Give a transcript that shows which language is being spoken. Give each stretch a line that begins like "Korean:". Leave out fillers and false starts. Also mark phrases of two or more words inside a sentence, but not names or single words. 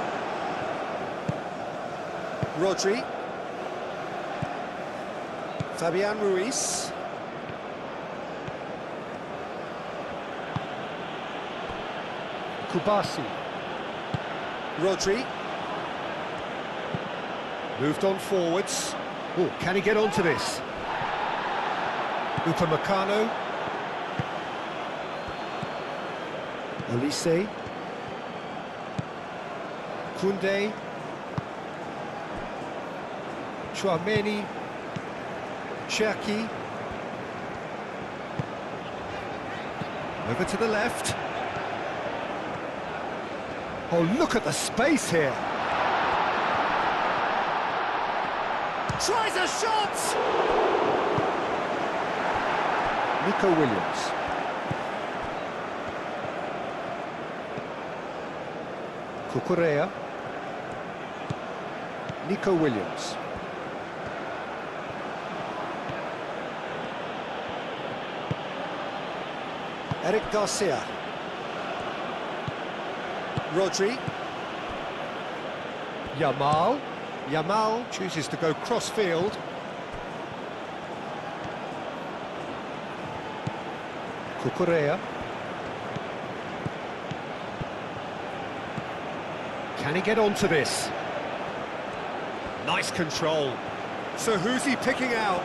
English: Rodri. Fabian Ruiz. Kubasi. Rodri. Moved on forwards. Oh, can he get onto this? Upamecano. Olise. Koundé. Chouameni. Cherki. Over to the left. Oh, look at the space here. Tries a shot! Nico Williams. Cucurella. Nico Williams. Eric Garcia. Rodri. Yamal. Yamal chooses to go cross-field. Cucurella. Can he get onto this? Nice control. So who's he picking out?